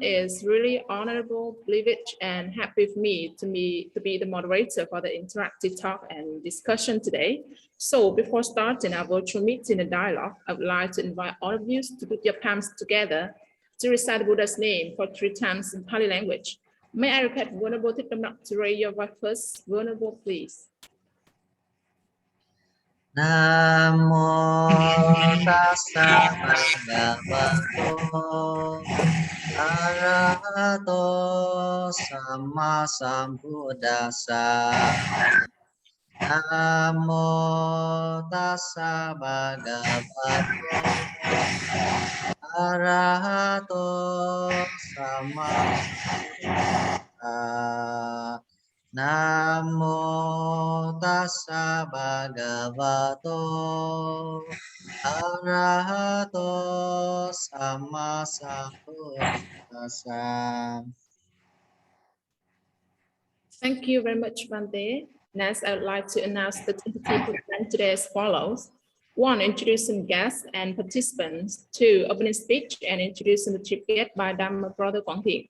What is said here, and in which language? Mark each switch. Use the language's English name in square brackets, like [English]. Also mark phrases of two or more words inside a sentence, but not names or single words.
[English] It's really honorable, privilege, and happy for me to be the moderator for the interactive talk and discussion today. So before starting our virtual meeting and dialogue, I would like to invite all of you to put your palms together to recite Buddha's name for 3 times in Pali language. May I request Venerable Thitamnak to raise your voice first? Venerable, please. [Pali] Namo tassa bhagavato arahato samma sambuddhassa. Namo tassa bhagavato arahato samma sambuddhassa. Namo tassa bhagavato arahato samma sambuddhassa. [English] Thank you very much, Bante. Next, I would like to announce the tentative program today as follows. 1, introducing guests and participants. 2, opening speech and introducing the chief guest by Dhamma Brother Moon-Hee.